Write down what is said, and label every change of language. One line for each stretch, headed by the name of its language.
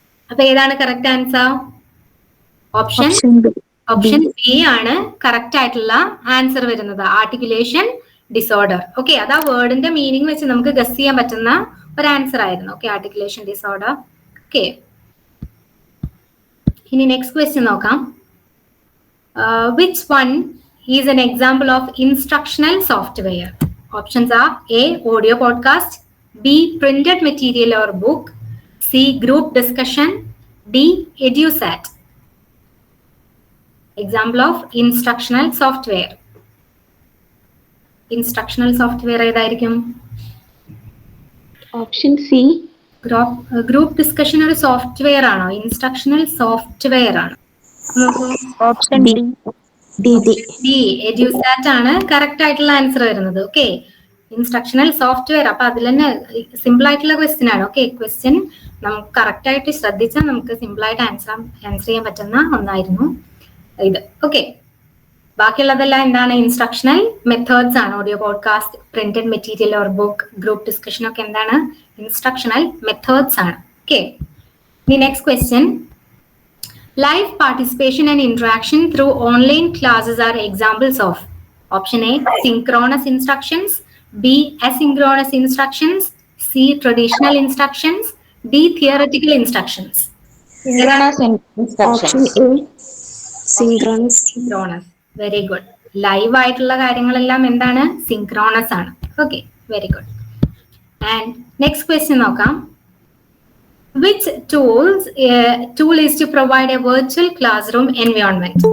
Malayalam: അപ്പൊ ഏതാണ് correct answer? Option B ആണ് കറക്റ്റ് ആയിട്ടുള്ള ആൻസർ വരുന്നത്, ആർട്ടിക്കുലേഷൻ ഡിസോർഡർ. ഓക്കെ, അത് ആ വേർഡിന്റെ മീനിങ് വെച്ച് നമുക്ക് ഗസ് ചെയ്യാൻ പറ്റുന്ന ഒരു ആൻസർ ആയിരുന്നു. Okay, articulation disorder. ഓക്കെ, ഇനി നെക്സ്റ്റ് ക്വസ്റ്റ്യൻ നോക്കാം.
English: Which one is an example of instructional software? Options are A, audio podcast, B, printed material or book, C, group discussion, D, EduSat. Example of instructional software. Instructional software
Malayalam: ഏതായിരിക്കും? Option C. Group discussion ഒരു software ആണോ? Instructional software ആണ്. Option D. D, EDUSAT ആണ് correct ആയിട്ടുള്ള answer വരുന്നത്. Okay, instructional software. അപ്പൊ അതിൽ തന്നെ സിമ്പിൾ ആയിട്ടുള്ള ക്വസ്റ്റ്യൻ ആണ്. ഓക്കെ, ക്വസ്റ്റ്യൻ നമുക്ക് കറക്റ്റ് ആയിട്ട് ശ്രദ്ധിച്ചാൽ നമുക്ക് സിമ്പിൾ ആയിട്ട് ആൻസർ ചെയ്യാൻ പറ്റുന്ന ഒന്നായിരുന്നു ഇത്. ഓക്കെ, ബാക്കിയുള്ളതെല്ലാം എന്താണ്? ഇൻസ്ട്രക്ഷണൽ മെത്തേഡ്സ് ആണ്. Audio podcast, printed material or book, group discussion ഒക്കെ എന്താണ്? ഇൻസ്ട്രക്ഷണൽ മെത്തേഡ്സ് ആണ്. Okay, the next question.
English: Live participation and interaction through online classes are examples of. Option A, synchronous instructions, B, asynchronous instructions, C, traditional instructions, D, theoretical instructions. Synchronous instructions. Option A, synchronous. Synchronous. Very good.
Malayalam: Live ആയിട്ടുള്ള കാര്യങ്ങളെല്ലാം എന്താണ്? Synchronous ആണ്.
English: Okay, very good. And next question
Malayalam: നോക്കാം.
English: Which tool is to provide a virtual classroom environment?